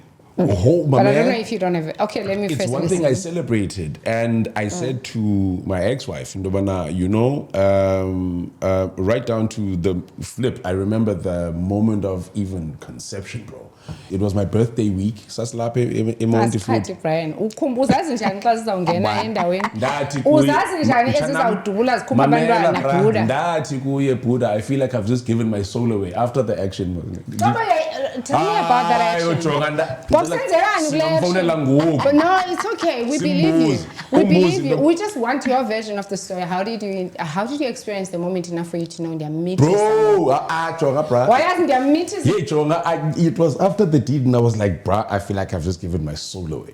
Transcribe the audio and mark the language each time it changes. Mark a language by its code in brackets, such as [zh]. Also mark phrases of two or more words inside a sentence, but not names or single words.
[en] Oh, my But man. I don't know if you don't have it. Okay, let me It's first one listen. thing I celebrated, and I said to my ex-wife, Ndobana, you know, right down to the flip, I remember the moment of even conception, bro. It was my birthday week. [xh] Sasilapha eMonti Asikhathi Brian, uzazi njani xa sizawungena endaweni? Ndathi kuye- Uzazi njani ezizawudubula zikhupha abantwana Mamela, bra, Buddha? ndathi kuye, [en] Buddha, I feel like I've just given my soul away after the action. Tell me about that action. [xh] Bokusenzelani kule [en] action? But no, it's okay. We believe you. We believe you. We just want your version of the story. How did you experience the moment enough for you to know they're meeting? Bro, Jonga, bra. Why hasn't their meeting? Yeah, Jonga, it was after the deed, and I was like, bruh, I feel like I've just given my soul away.